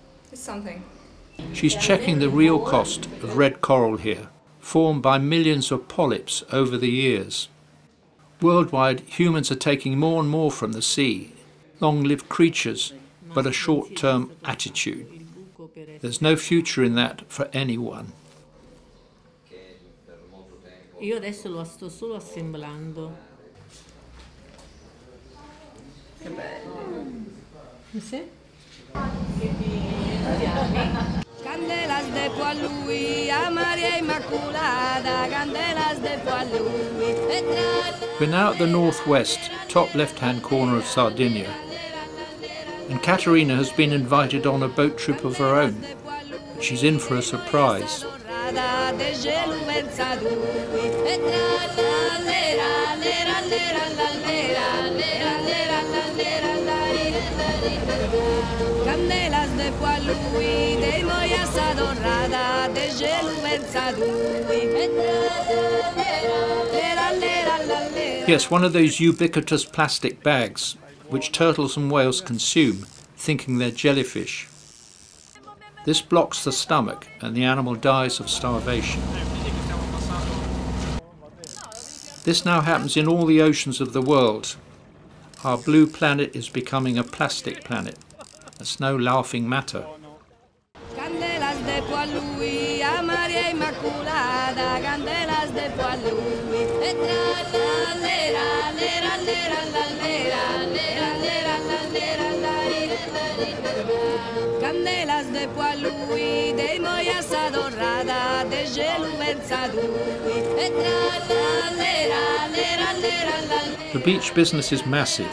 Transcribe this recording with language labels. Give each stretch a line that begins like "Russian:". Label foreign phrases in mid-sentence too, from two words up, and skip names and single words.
English: She's checking the real cost of red coral here. formed by millions of polyps over the years. Worldwide, humans are taking more and more from the sea, long-lived creatures, but a short-term attitude. There's no future in that for anyone.
Italian: Io adesso lo sto solo assemblando. Che bello. Sì?
Sardinian: Candelas de po' a lui, a Maria Immaculata, candelas de po' a lui.
English: We're now at the northwest, top left-hand corner of Sardinia, and Caterina has been invited on a boat trip of her own. She's in for a surprise.
Sardinian: Candelas de po' a lui, dei moias adorrada, de gelu versa lui.
English: Yes, one of those ubiquitous plastic bags which turtles and whales consume, thinking they're jellyfish. This blocks the stomach and the animal dies of starvation. This now happens in all the oceans of the world. Our blue planet is becoming a plastic planet. That's no laughing matter.
Sardinian: Candelas de po' a lui, a Maria Immaculata, candelas de po' a lui. Candelas de po' a lui, dei moias adorrada, de gelu versa lui.
English: The beach business is massive.